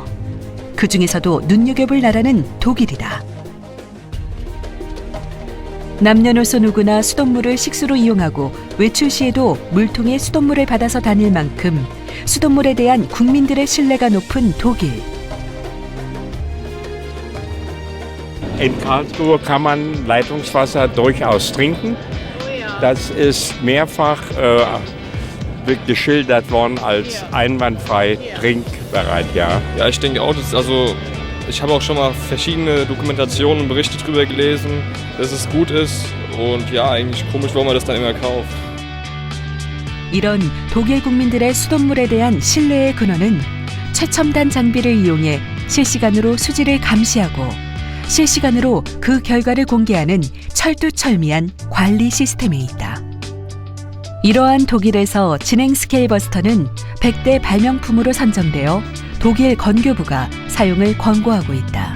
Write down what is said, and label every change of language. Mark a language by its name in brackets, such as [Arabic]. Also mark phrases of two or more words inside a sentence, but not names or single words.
[Korean] 그 중에서도 눈여겨볼 나라는 독일이다. 남녀노소 누구나 수돗물을 식수로 이용하고 외출 시에도 물통에 수돗물을 받아서 다닐 만큼 수돗물에 대한 국민들의 신뢰가 높은 독일. [German] In Karlsruhe kann man Leitungswasser durchaus trinken. Das ist mehrfach geschildert worden als einwandfrei trinkbereit, ja. Ja, ich denke auch, ich habe auch schon mal verschiedene Dokumentationen und Berichte darüber gelesen, dass es gut ist und ja, eigentlich komisch, warum man das dann immer kauft. [Korean] 이런 독일 국민들의 수돗물에 대한 신뢰의 근원은 최첨단 장비를 이용해 실시간으로 수질을 감시하고 실시간으로 그 결과를 공개하는 철두철미한 관리 시스템에 있다. 이러한 독일에서 진행 스케일 버스터는 100대 발명품으로 선정되어 독일 건교부가 사용을 권고하고 있다.